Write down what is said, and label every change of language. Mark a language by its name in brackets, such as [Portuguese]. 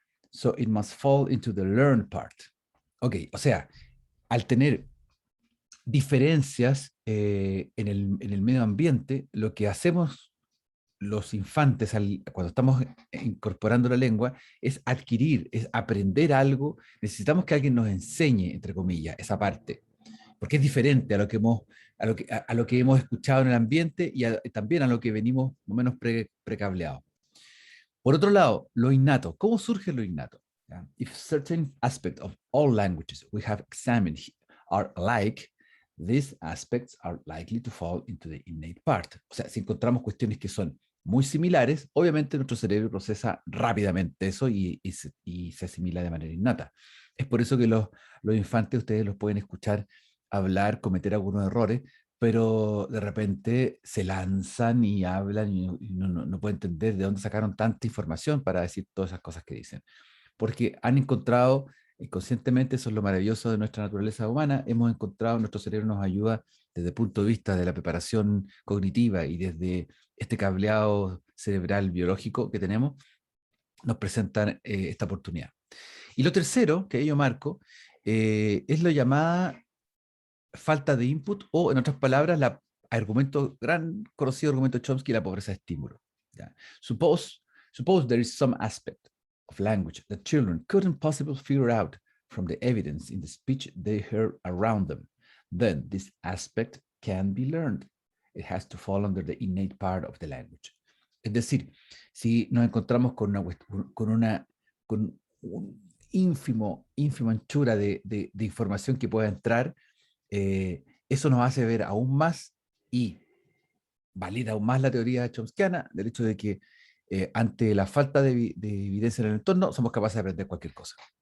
[English] So it must fall into the learned part. [Spanish] Ok, o sea, al tener diferencias en el medio ambiente, lo que hacemos los infantes cuando estamos incorporando la lengua es adquirir, es aprender algo. Necesitamos que alguien nos enseñe, entre comillas, esa parte, porque es diferente a lo que a lo que hemos escuchado en el ambiente y también a lo que venimos más o menos precableados. Por otro lado, lo innato. ¿Cómo surge lo innato? [English] Yeah. If certain aspects of all languages we have examined are alike, these aspects are likely to fall into the innate part. [Spanish] O sea, si encontramos cuestiones que son muy similares, obviamente nuestro cerebro procesa rápidamente eso y se asimila de manera innata. Es por eso que los infantes, ustedes los pueden escuchar hablar, cometer algunos errores, pero de repente se lanzan y hablan y no puede entender de dónde sacaron tanta información para decir todas esas cosas que dicen. Porque han encontrado, inconscientemente, eso es lo maravilloso de nuestra naturaleza humana, hemos encontrado, nuestro cerebro nos ayuda desde el punto de vista de la preparación cognitiva y desde este cableado cerebral biológico que tenemos, nos presentan esta oportunidad. Y lo tercero, que yo marco, es lo llamada falta de input o, en otras palabras, la argumento, gran conocido argumento de Chomsky, la pobreza de estímulo. ¿Ya? [English] Suppose there is some aspect of language that children couldn't possibly figure out from the evidence in the speech they heard around them. Then this aspect can be learned. It has to fall under the innate part of the language. [Spanish] Es decir, si nos encontramos con un ínfimo anchura de información que pueda entrar, eso nos hace ver aún más y valida aún más la teoría chomskiana del hecho de que ante la falta de evidencia en el entorno somos capaces de aprender cualquier cosa.